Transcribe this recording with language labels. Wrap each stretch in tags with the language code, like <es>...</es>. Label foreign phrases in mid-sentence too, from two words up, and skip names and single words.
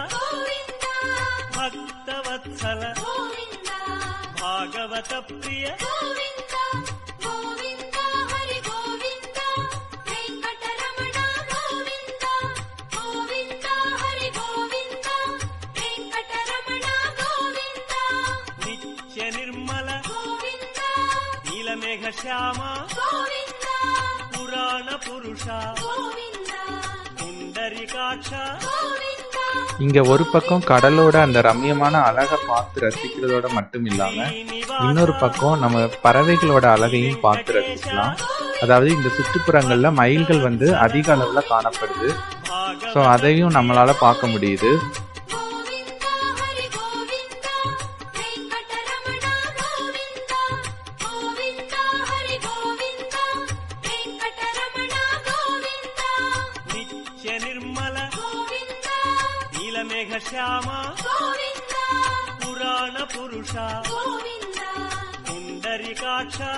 <sa>భక్తవత్సల భాగవత ప్రియ నిత్య నిర్మల నీలమేఘ శ్యామ పురాణ పురుష పుండరీకాక్ష.</sa> <ta>இங்க ஒரு பக்கம் கடலோட அந்த ரம்யமான அழகை பார்த்து ரசிக்கிறதோட மட்டும் இல்லாம இன்னொரு பக்கம் நம்ம பறவைகளோட அழகையும் பார்த்து ரசிக்கலாம். அதாவது இந்த சுற்றுப்புறங்கள்ல மயில்கள் வந்து அதிக அளவுல காணப்படுது. ஸோ அதையும் நம்மளால பார்க்க முடியுது.</ta> <sa>నిత్య నిర్మల నీలమేఘ శ్యామ పురాణ పురుష పుండరీకాక్ష.</sa>